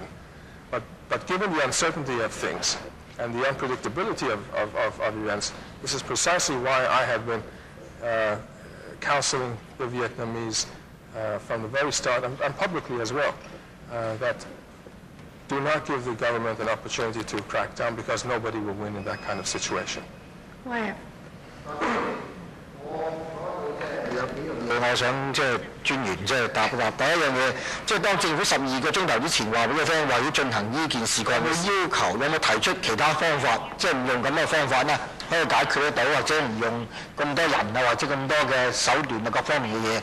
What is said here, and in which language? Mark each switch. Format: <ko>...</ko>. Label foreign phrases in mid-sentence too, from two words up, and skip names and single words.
<en>But given the uncertainty of things and the unpredictability of events, this is precisely why I have been counseling the Vietnamese from the very start, and publicly as well, that do not give the government an opportunity to crack down, because nobody will win in that kind of situation. Why?</en> <yue>我想專員答一答。第一樣嘢，當政府12個鐘頭之前話俾佢聽話要進行呢件事，佢有冇要求，有冇提出其他方法，唔用咁嘅方法咧，可以解決得到，或者唔用咁多人啊，或者咁多嘅手段啊，各方面嘅嘢。</yue>